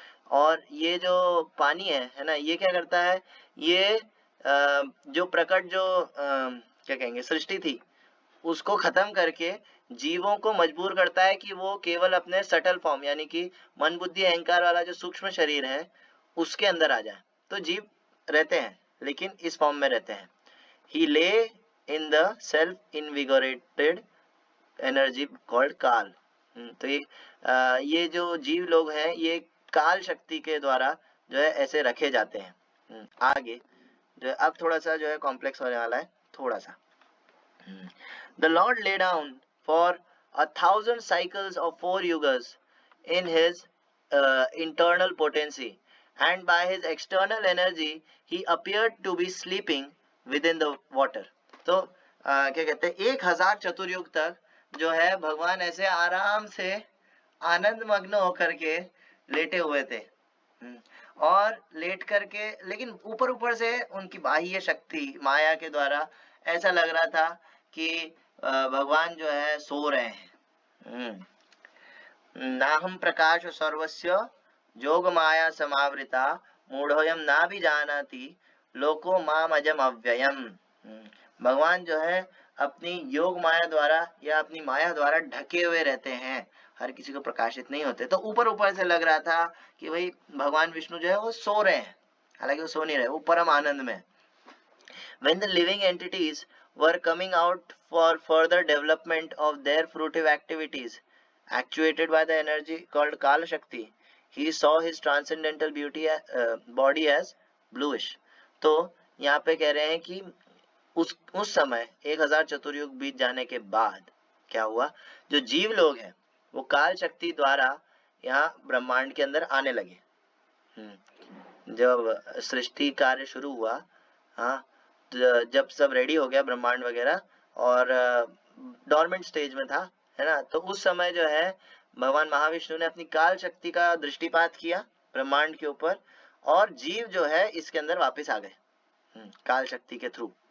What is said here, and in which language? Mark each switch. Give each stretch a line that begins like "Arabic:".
Hindi: और ये जो पानी है ना, ये क्या करता है, ये जो प्रकट जो क्या कहेंगे सृष्टि थी उसको खत्म करके जीवों को मजबूर करता है कि वो केवल अपने सटल फॉर्म यानी कि मन बुद्धि अहंकार वाला जो सूक्ष्म शरीर है उसके अंदर आ जाए। तो जीव रहते हैं लेकिन इस फॉर्म में रहते हैं।
English: He lay in the self-invigorated energy called काल।
Hindi: तो ये जो जीव लोग हैं ये काल शक्ति के द्वारा जो है ऐसे रखे जाते हैं। आगे जो है अब थोड़ा सा जो है कॉम्प्लेक्स होने वाला है थोड़ा सा।
English: The Lord lay down for 1,000 cycles of 4 yugas in his internal potency, and by his external energy he appeared to be sleeping within the water।
Hindi: तो क्या कहते हैं 1000 चतुर्युग तक जो है भगवान ऐसे आराम से आनंद मग्न होकर के लेटे हुए थे। और लेट करके, लेकिन ऊपर ऊपर से उनकी बाह्य शक्ति माया के द्वारा ऐसा लग रहा था कि भगवान जो है सो रहे हैं।
Sanskrit: नाहम प्रकाश सर्वस्य जोग माया समावृता मूढ़ोयम ना भी जानाति लोको माम अजम अव्ययम।
Hindi: भगवान जो है अपनी योग माया द्वारा या अपनी माया द्वारा ढके हुए रहते हैं, हर किसी को प्रकाशित नहीं होते। तो ऊपर ऊपर से लग रहा था कि भाई भगवान विष्णु जो है वो सो रहे हैं, हालांकि वो सो नहीं रहे, वो परम आनंद में।
English: When the living entities were coming out for further development of their fruitive activities, actuated by the energy called Kala Shakti, he saw his transcendental beauty body as bluish।
Hindi: तो यहाँ पे कह रहे हैं कि उस समय 1000 चतुर्युग बीत जाने के बाद क्या हुआ, जो जीव लोग हैं वो काल शक्ति द्वारा यहाँ ब्रह्मांड के अंदर आने लगे। जब सृष्टि कार्य शुरू हुआ, हाँ, जब सब रेडी हो गया ब्रह्मांड वगैरह और डोरमेंट स्टेज में था, है ना, तो उस समय जो है भगवान महाविष्णु ने अपनी काल शक्ति का दृष्टिपात किया ब्रह्मांड के ऊपर और जीव जो है इसके अंदर वापस आ गए काल शक्ति के थ्रू।